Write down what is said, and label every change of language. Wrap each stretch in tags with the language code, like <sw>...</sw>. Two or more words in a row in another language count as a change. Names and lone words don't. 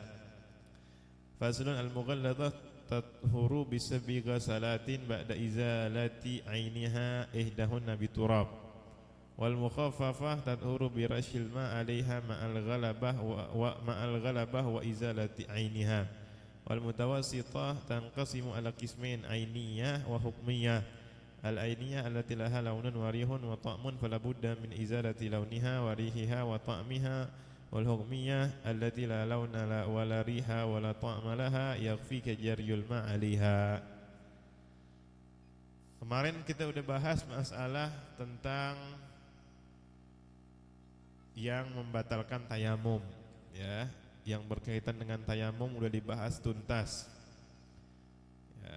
<ar>فصل المغلظة تطهر بسبع غسلات بعد إزالة عينها إحداهن بتراب، والمخففة تطهر برش الماء عليها مع الغلبة وإزالة عينها، والمتوسطة تنقسم على قسمين عينية وحكمية. العينية التي لها لون وريح وطعم فلا بد من إزالة لونها وريحها وطعمها، والحكمية التي لا لون ولا ريح ولا طعم لها يكفيك جري الماء عليها.</ar> <id>Kemarin kita udah bahas masalah tentang yang membatalkan tayamum, ya, yang berkaitan dengan tayamum udah dibahas tuntas, ya.</id>